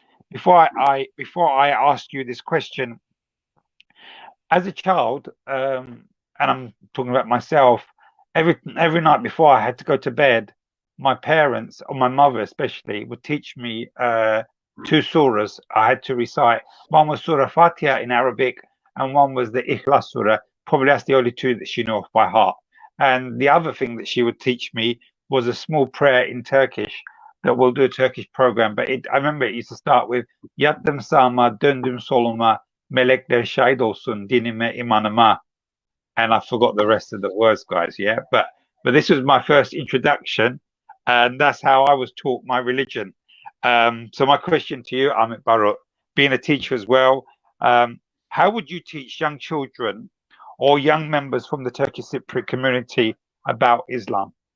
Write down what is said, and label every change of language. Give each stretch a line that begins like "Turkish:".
English: Before I ask you this question, as a child, and I'm talking about myself, every night before I had to go to bed, my parents, or my mother especially, would teach me 2 surahs I had to recite. One was Surah Fatiha in Arabic, and one was the Ikhlas Surah. Probably that's the only 2 that she knew off by heart. And the other thing that she would teach me was a small prayer in Turkish that we'll do a Turkish program. But I remember it used to start with
Turkish: Yattım sağıma, döndüm soluma, melekler şahit olsun dinime imanıma.
English: And I forgot the rest of the words, guys. Yeah, but this was my first introduction, and that's how I was taught my religion. So my question to you, Ahmet Barut, being a teacher as well, how would you teach young children or young members from the Turkish Cypriot community about Islam?